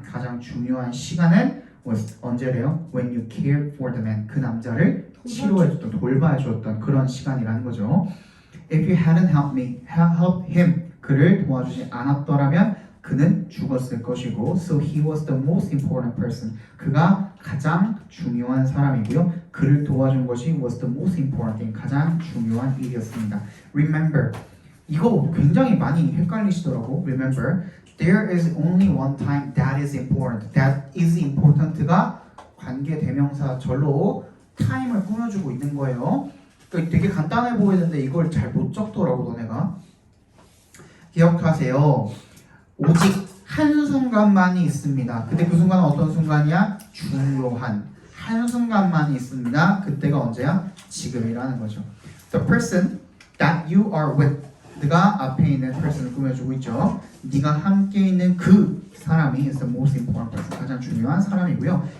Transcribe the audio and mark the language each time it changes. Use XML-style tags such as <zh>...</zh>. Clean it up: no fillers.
<ko>가장 중요한 시간은 was 언제래요?</ko> <en>When you cared for the man.</en> <ko>그 남자를 치료해줬던, 돌봐주었던 그런 시간이라는 거죠.</ko> <en>If you hadn't helped him.</en> <ko>그를 도와주지 않았더라면 그는 죽었을 것이고,</ko> <en>so he was the most important person.</en> <ko>그가 가장 중요한 사람이고요. 그를 도와준 것이</ko> <en>was the most important thing.</en> <ko>가장 중요한 일이었습니다. Remember, 이거 굉장히 많이 헷갈리시더라고.</ko> <en>Remember, there is only one time that is important.</en> <ko>That is important가 관계 대명사 절로 time을 꾸며주고 있는 거예요. 그러니까 되게 간단해 보이는데 이걸 잘 못 적더라고 너네가. 기억하세요. 오직 한순간만이 있습니다. 근데 그 순간은 어떤 순간이야? 중요한 한순간만이 있습니다. 그때가 언제야? 지금이라는 거죠.</ko> <en>The person that you are with.</en> <ko>네가 앞에 있는 person을 꾸며주고 있죠. 네가 함께 있는 그 사람이</ko> <en>is the most important person.</en> <ko>가장 중요한 사람이고요.</ko>